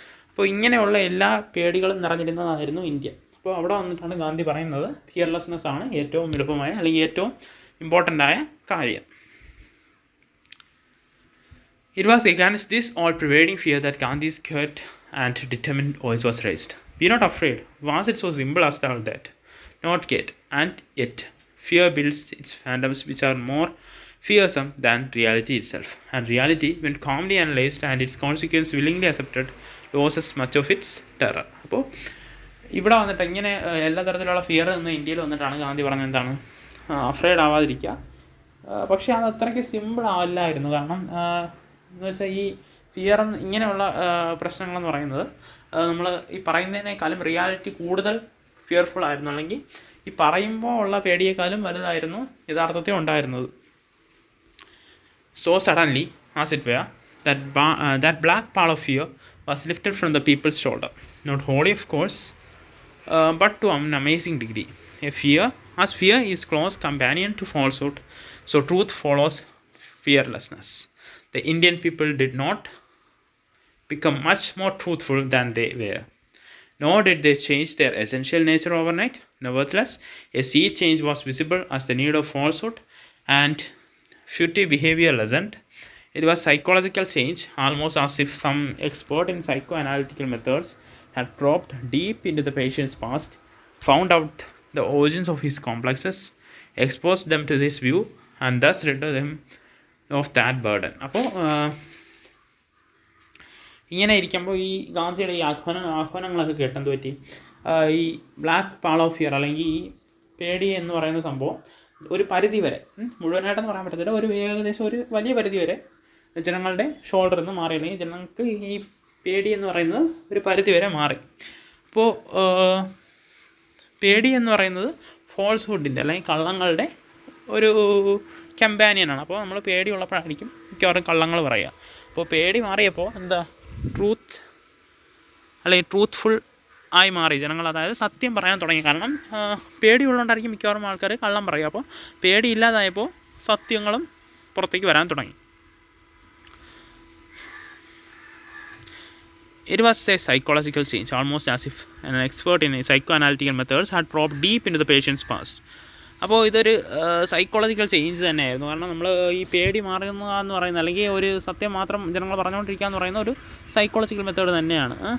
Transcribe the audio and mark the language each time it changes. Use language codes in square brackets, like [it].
[ml] അപ്പോൾ ഇങ്ങനെയുള്ള എല്ലാ പേടികളും നിറഞ്ഞിരുന്നതായിരുന്നു ഇന്ത്യ. അപ്പോൾ അവിടെ വന്നിട്ടാണ് ഗാന്ധി പറയുന്നത് ഫിയർലെസ്നെസ് ആണ് ഏറ്റവും എളുപ്പമായ അല്ലെങ്കിൽ ഏറ്റവും ഇമ്പോർട്ടൻ്റ് ആയ കാര്യം. [en] It was against this all-pervading fear that Gandhi's quiet and determined voice was raised. Be not afraid. Was it so simple as all that? Not yet. And yet, fear builds its phantoms which are more fearsome than reality itself. And reality, when calmly analyzed and its consequence willingly accepted, loses much of its terror. [ml] അപ്പോൾ ഇവിടെ വന്നിട്ട് ഇങ്ങനെ എല്ലാ തരത്തിലുള്ള fear എന്ന് ഇന്ത്യയിൽ വന്നിട്ടാണ് ഗാന്ധി പറഞ്ഞത് എന്താണ്, അഫ്രൈഡ് ആവാതിരിക്കുക. പക്ഷേ അത് അത്രയ്ക്ക് സിമ്പിൾ ആവില്ലായിരുന്നു. കാരണം എന്ന് വെച്ചാൽ ഈ ഫിയർ ഇങ്ങനെയുള്ള പ്രശ്നങ്ങളെന്ന് പറയുന്നത് നമ്മൾ ഈ പറയുന്നതിനേക്കാളും റിയാലിറ്റി കൂടുതൽ ഫിയർഫുൾ ആയിരുന്നു, അല്ലെങ്കിൽ ഈ പറയുമ്പോൾ ഉള്ള പേടിയേക്കാളും വലുതായിരുന്നു യഥാർത്ഥത്തിൽ ഉണ്ടായിരുന്നത്. [en] So suddenly, as it were, that black pall of fear was lifted from the people's shoulder. Not wholly, of course, but to an amazing degree. As fear is close companion to falsehood, so truth follows fearlessness. The Indian people did not become much more truthful than they were. Nor did they change their essential nature overnight. Nevertheless, a sea change was visible as the need of falsehood and furtive behavior lessened. It was psychological change, almost as if some expert in psychoanalytical methods had probed deep into the patient's past, found out the origins of his complexes, exposed them to this view, and thus rid them of that burden. [ml] അപ്പോൾ ഇങ്ങനെ ഇരിക്കുമ്പോൾ ഈ ഗാന്ധിയുടെ ഈ ആഹ്വാനങ്ങളൊക്കെ കേട്ടെന്ത് പറ്റി, ഈ [en] black pall of fear [ml] അല്ലെങ്കിൽ ഈ പേടി എന്ന് പറയുന്ന സംഭവം ഒരു പരിധി വരെ, മുഴുവനായിട്ടെന്ന് പറയാൻ പറ്റത്തില്ല, ഒരു ഏകദേശം ഒരു വലിയ പരിധി വരെ ജനങ്ങളുടെ ഷോൾഡറിൽ നിന്ന് മാറി, അല്ലെങ്കിൽ ജനങ്ങൾക്ക് ഈ പേടി എന്ന് പറയുന്നത് ഒരു പരിധി വരെ മാറി. അപ്പോൾ പേടി എന്ന് പറയുന്നത് ഫോൾസ്ഹുഡിൻ്റെ അല്ലെങ്കിൽ കള്ളങ്ങളുടെ ഒരു കമ്പാനിയനാണ്. അപ്പോൾ നമ്മൾ പേടിയുള്ളപ്പോഴായിരിക്കും മിക്കവാറും കള്ളങ്ങൾ പറയുക. അപ്പോൾ പേടി മാറിയപ്പോൾ എന്താ, ട്രൂത്ത് അല്ലെങ്കിൽ ട്രൂത്ത്ഫുൾ ആയി മാറി ജനങ്ങൾ, അതായത് സത്യം പറയാൻ തുടങ്ങി. കാരണം പേടിയുള്ളതുകൊണ്ടായിരിക്കും മിക്കവാറും ആൾക്കാർ കള്ളം പറയുക. അപ്പോൾ പേടി ഇല്ലാതായപ്പോൾ സത്യങ്ങളും പുറത്തേക്ക് വരാൻ തുടങ്ങി. [en] It was a psychological change, almost as if an expert in psychoanalytical methods had probed deep into the patient's past. [ml] അപ്പോൾ ഇതൊരു സൈക്കോളജിക്കൽ ചേഞ്ച് തന്നെയായിരുന്നു. കാരണം നമ്മൾ ഈ പേടി മാറുന്നതെന്ന് പറയുന്നത്, അല്ലെങ്കിൽ ഒരു സത്യം മാത്രം ജനങ്ങൾ പറഞ്ഞുകൊണ്ടിരിക്കുക എന്ന് പറയുന്ന ഒരു സൈക്കോളജിക്കൽ മെത്തേഡ് തന്നെയാണ്.